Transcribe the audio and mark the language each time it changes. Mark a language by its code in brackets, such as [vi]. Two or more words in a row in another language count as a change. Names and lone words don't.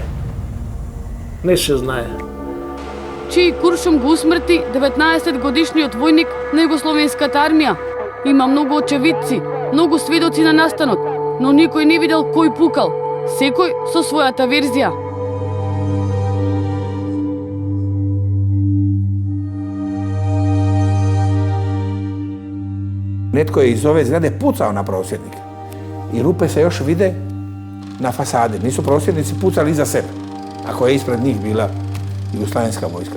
[mk] Не се знае. Чиј куршум го усмрти 19 годишниот војник на Југословенската армија. Има многу очевидци, многу сведоци на настанот, но никој не видел кој пукал. Секој со својата верзија. [hr] Netko je iz ove zgrade pucao na prosvjednike i rupe se još vide na fasadi. Nisu prosvjednici pucali iza sebe, ako je ispred njih bila jugoslavenska vojska.